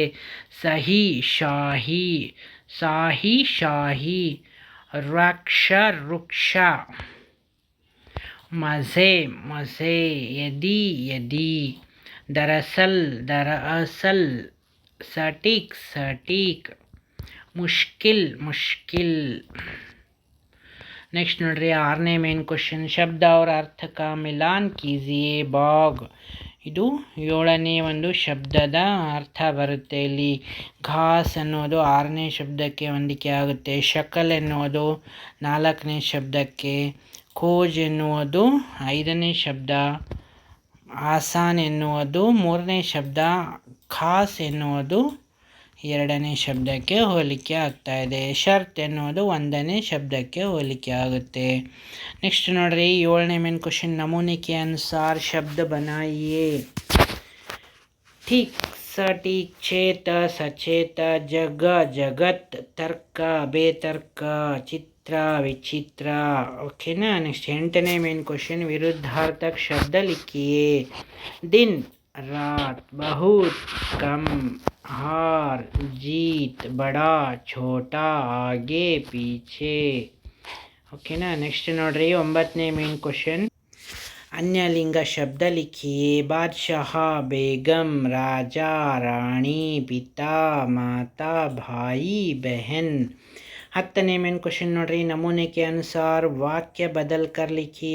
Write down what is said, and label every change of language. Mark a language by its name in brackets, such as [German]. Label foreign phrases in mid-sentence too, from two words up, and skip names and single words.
[Hindi] सही शाही, साही शाही, वृक्ष रुक्ष, मज़े मज़े, यदि यदि, दरअसल दरअसल, सटीक सटीक, मुश्किल मुश्किल। नेक्स्ट [Kannada] ನೋಡ್ರಿ 6ನೇ [English] main question [Hindi] शब्द और अर्थ का मिलान कीजिए। [Kannada] बाग ಇದು 7ನೇ ಒಂದು ಶಬ್ದದ ಅರ್ಥ ಬರುತ್ತೆ ಇಲ್ಲಿ। ಘಾಸ್ ಅನ್ನೋದು 6ನೇ ಶಬ್ದಕ್ಕೆ ಹೊಂದಿಕೆ ಆಗುತ್ತೆ। ಶಕಲ್ ಎನ್ನುವುದು 4ನೇ ಶಬ್ದಕ್ಕೆ, ಖೋಜ್ ಎನ್ನುವುದು 5ನೇ ಶಬ್ದ, ಆಸಾನ್ ಎನ್ನುವುದು 3ನೇ ಶಬ್ದ, ಖಾಸ್ ಎನ್ನುವುದು 2ನೇ ಶಬ್ದಕ್ಕೆ ಹೋಲಿಕೆ ಆಗ್ತಾ ಇದೆ। ಶರ್ತ್ ಎನ್ನುವುದು 1ನೇ ಶಬ್ದಕ್ಕೆ ಹೋಲಿಕೆ ಆಗುತ್ತೆ। ನೆಕ್ಸ್ಟ್ ನೋಡ್ರಿ 7ನೇ [English] main question [Hindi] नमूने के अनुसार शब्द बनाइए। ठीक सटीक, चेत सचेत, जग जगत, तर्क बेतर्क, चित्र विचित्र। [Kannada] ओकेನಾ। ನೆಕ್ಸ್ಟ್ 8ನೇ [English] main question [Hindi] विरुद्धार्थक शब्द लिखिए। दिन रात, बहुत कम, हार जीत, बड़ा छोटा, आगे पीछे। [Kannada] ओकेನಾ। नेक्स्ट ನೋಡ್ರಿ 9ನೇ [English] main question [Hindi] अन्य लिंग शब्द लिखिए। बादशाह, बेगम, राजा, रानी, पिता, माता, भाई, बहन। 10ನೇ [English] main question [Hindi] ನೋಡ್ರಿ नमूने के अनुसार वाक्य बदल कर लिखिए।